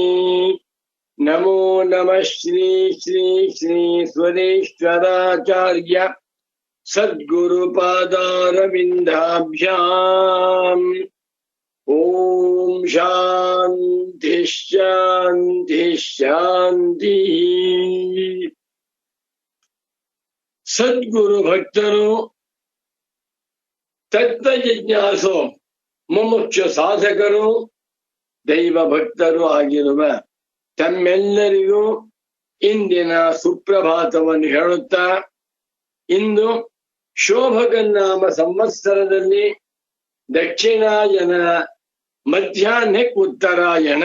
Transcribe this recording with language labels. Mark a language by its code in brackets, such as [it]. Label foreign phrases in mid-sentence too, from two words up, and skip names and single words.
[sa] नमो नमः श्री श्री श्री स्वरेश्वराचार्य सद्गुरुपादारविन्दाभ्याम्। ओम शांति शांति शांति। [kn] ಸದ್ಗುರು ಭಕ್ತರು ತತ್ವ ಜಿಜ್ಞಾಸು ಮುಮುಕ್ಷು ಸಾಧಕರು ದೈವ ಭಕ್ತರು ಆಗಿರುವ ತಮ್ಮೆಲ್ಲರಿಗೂ ಇಂದಿನ ಸುಪ್ರಭಾತವನ್ನು ಹೇಳುತ್ತಾ, ಇಂದು ಶೋಭಕನಾಮ ಸಂವತ್ಸರದಲ್ಲಿ ದಕ್ಷಿಣಾಯನ ಮಧ್ಯಾಹ್ನಕ್ಕೆ ಉತ್ತರಾಯಣ.